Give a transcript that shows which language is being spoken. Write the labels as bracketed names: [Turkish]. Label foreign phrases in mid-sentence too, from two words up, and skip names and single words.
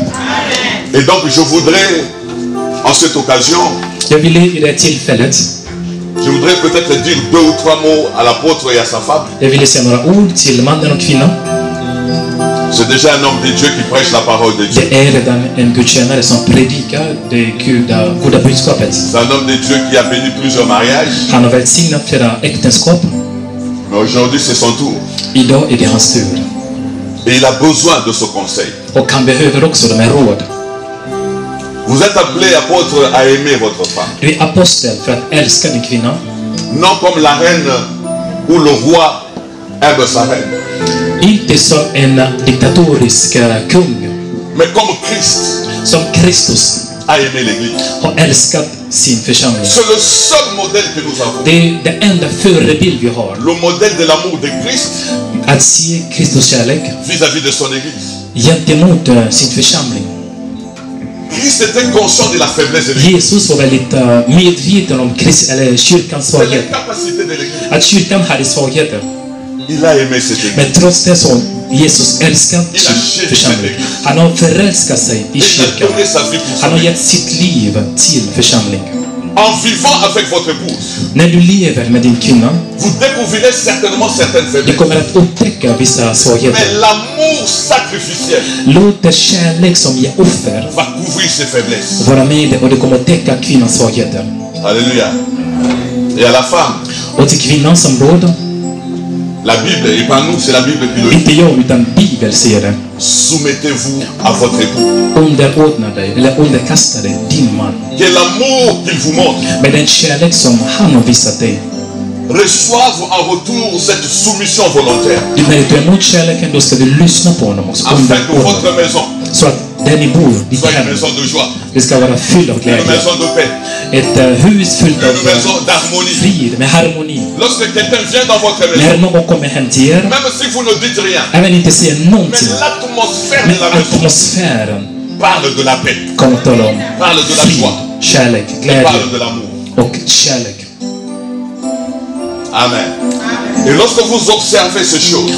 [French] Et donc je voudrais, en cette occasion, [Swedish] Jag vill i det tillfället, [French] je voudrais peut-être dire 2 ou 3 mots à l'apôtre et à sa femme. [Swedish] jag vill säga några ord till mannen och kvinnan. [French] C'est déjà un homme de Dieu qui prêche la parole de Dieu. [Swedish] Det är redan en gudstjänare som predikar det goda budskapet. [French] C'est un homme de Dieu qui a béni plusieurs mariages. [Swedish] Han har välsignat flera äktenskap. [French] Mais aujourd'hui c'est son tour. [Swedish] Idag är det hans tur. [French] Et il a besoin de ce conseil. [Swedish] Och han behöver också de här råd. [French] Vous êtes appelé, apôtre, à aimer votre femme. [Swedish] Du är apostel för att älska din kvinna. [French] Non comme la reine ou le roi aime sa reine. [Swedish] Inte som en diktatorisk kung. [French] Mais comme Christ [Swedish] Som Kristus [French] a aimé l'Église. [Swedish] har älskat sin församling. [French] C'est le seul modèle que nous avons. [Swedish] Det är den enda förebild vi har. [French] Le modèle de l'amour de Christ [Swedish] Att se Kristus kärlek [French] vis-à-vis de son Église. [Swedish] gentemot sin församling. [French] Christ était conscient de la faiblesse de l'Église. [Swedish] Jesus var väldigt medveten om kyrkans [French] C'est la [Swedish] svaghet. [French] capacité de l'Église. [Swedish] Att kyrkan hade svagheter. [French] Il a aimé cette Église. [Swedish] Men trots det så Jesus älskat sin församling. Han har förälskat sig i [French] Il a [Swedish] kyrkan. [French] donné sa vie pour [Swedish] Han [French] son [Swedish] har [French] Église. [Swedish] gett sitt liv till församling. [French] En vivant avec votre épouse, [Swedish] När du lever med din kvinna, [French] vous découvrirez certainement certaines [Swedish] du [French] faiblesses. [Swedish] kommer att upptäcka vissa [French] Mais [Swedish] svagheter. [French] l'amour sacrificiel [Swedish] Låt det kärlek som ger offer [French] va couvrir ces faiblesses. [Swedish] vara med dig och det kommer att täcka kvinnans svagheter. [French] Alléluia. Et à la femme, [Swedish] Och till kvinnan som råd, [French] la Bible, et pas nous, c'est la Bible qui le dit. [Swedish] inte jag utan Bibeln säger det. [French] Soumettez-vous à votre époux. [Swedish] Underordna dig, eller underkasta dig din man. [French] Que l'amour qu'il vous montre [Swedish] Med den kärlek som han har visat dig. [French] reçoive en retour cette soumission volontaire. [Swedish] När du tar emot kärleken, då ska du lyssna på honom också. [French] Afin que [Swedish] Underordna [French] votre [Swedish] dig. [French] maison [Swedish] Så att där ni bor, ditt [French] soit une [Swedish] hem, [French] maison de joie, [Swedish] det ska vara fyllt av [French] une [Swedish] glädje. [French] maison de paix, [Swedish] Ett hus fyllt av [French] une maison d'harmonie. [Swedish] frid, med harmoni. [French] Lorsque quelqu'un vient dans votre [Swedish] När [French] maison, [Swedish] någon kommer hem till er, [French] même si vous ne dites rien, [Swedish] även inte säger [French] mais [Swedish] någonting, [French] l'atmosphère [Swedish] men [French] de la maison [Swedish] atmosfären [French] parle de la paix, [Swedish] kommer att tala om [French] parle de la [Swedish] frid, [French] joie, [Swedish] kärlek, glädje [French] parle de l'amour. [Swedish] och kärlek. [French] Amen. Et lorsque vous observez ces choses,